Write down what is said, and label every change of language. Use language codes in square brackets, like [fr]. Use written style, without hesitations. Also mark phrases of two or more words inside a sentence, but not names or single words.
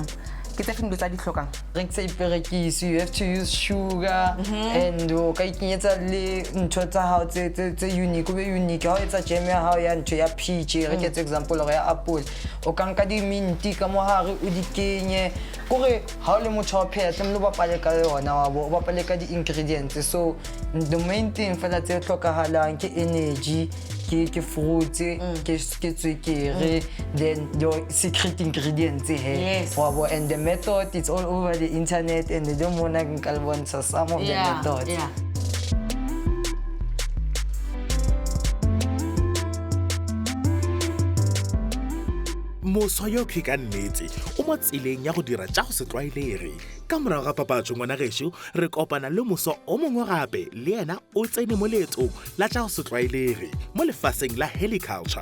[st] Ke tse feng tsa di hlokang? [en] You have to use sugar and [st] o ka ikenyetsa le ntho tsa hao tse unique, o be unique ha o etsa jam ya hao ya ntho ya peach re ke example ya apple, o ka nka di minti ka mo hare o di kenye kore ha o le motho wa pheya tlemelo bapale ka yona wa bo bapale ka di ingredients. [en] So the main thing [st] fela tse hlokahalang ke energy, ke fruits, ke tswekere, [en] then your secret ingredients here. Wabo, and the method it's all over the internet, and they don't want to some of the methods. Yeah. [nso] Moswa yo ke ka nnete o mo tseleng ya go dira tša go se tlwaelege. Ka morago ga papatso ngwana gešo re kopana le moswa o mongwe gape le yena o tsene mo leetong la tša go se tlwaelege mo lefaseng la Heliciculture.